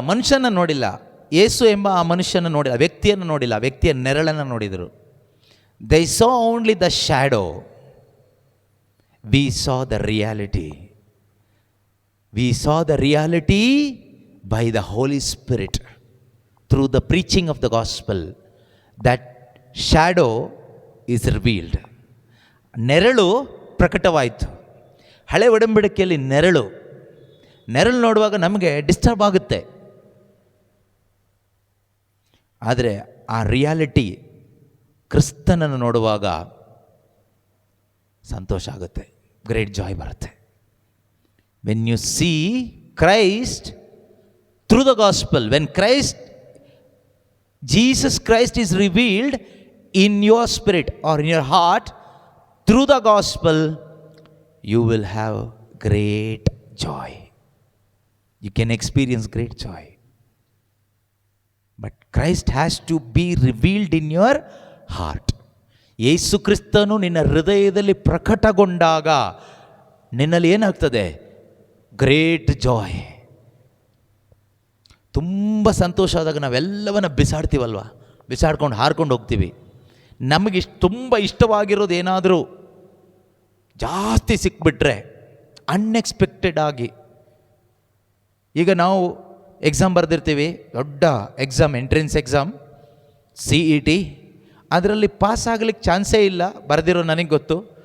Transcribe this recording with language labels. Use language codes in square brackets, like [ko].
[kn] ಮನುಷ್ಯನ ನೋಡಿಲ್ಲ, ಯೇಸು ಎಂಬ ಆ ಮನುಷ್ಯನ ನೋಡಿಲ್ಲ, ವ್ಯಕ್ತಿಯನ್ನು ನೋಡಿಲ್ಲ, ವ್ಯಕ್ತಿಯ ನೆರಳನ್ನು ನೋಡಿದರು. [en] They saw only the shadow. We saw the reality. We saw the reality by the Holy Spirit. Through the preaching of the gospel, that shadow is revealed. [kn] ನೆರಳು ಪ್ರಕಟವಾಯಿತು. ಹಳೆ ಒಡಂಬಡಿಕೆಯಲ್ಲಿ ನೆರಳು ನೋಡುವಾಗ ನಮಗೆ ಡಿಸ್ಟರ್ಬ್ ಆಗುತ್ತೆ, ಆದರೆ ಆ ರಿಯಾಲಿಟಿ ಕ್ರಿಸ್ತನನ್ನು ನೋಡುವಾಗ ಸಂತೋಷ ಆಗುತ್ತೆ, ಗ್ರೇಟ್ ಜಾಯ್ ಬರುತ್ತೆ. [en] When you see Christ through the gospel, when Jesus Christ is revealed in your spirit or in your heart through the gospel, you will have great joy. You can experience great joy. But Christ has to be revealed in your heart. [kn] ಯೇಸು ಕ್ರಿಸ್ತನು ನಿನ್ನ ಹೃದಯದಲ್ಲಿ ಪ್ರಕಟಗೊಂಡಾಗ ನಿನ್ನಲ್ಲಿ ಏನಾಗ್ತದೆ? [en] Great joy. [kn] ತುಂಬ ಸಂತೋಷ ಆದಾಗ ನಾವೆಲ್ಲವನ್ನ ಬಿಸಾಡ್ತೀವಲ್ವ, ಬಿಸಾಡ್ಕೊಂಡು ಹಾರ್ಕೊಂಡು ಹೋಗ್ತೀವಿ. ನಮಗೆ ತುಂಬ ಇಷ್ಟವಾಗಿರೋದು ಏನಾದರೂ ಜಾಸ್ತಿ ಸಿಕ್ಬಿಟ್ರೆ ಅನ್ಎಕ್ಸ್ಪೆಕ್ಟೆಡ್ ಆಗಿ, ಈಗ ನಾವು ಎಕ್ಸಾಮ್ ಬರೆದಿರ್ತೀವಿ, ದೊಡ್ಡ ಎಕ್ಸಾಮ್, ಎಂಟ್ರೆನ್ಸ್ ಎಕ್ಸಾಮ್, CET, ಅದರಲ್ಲಿ ಪಾಸ್ ಆಗಲಿಕ್ಕೆ ಚಾನ್ಸೇ ಇಲ್ಲ, ಬರೆದಿರೋ ನನಗೆ ಗೊತ್ತು.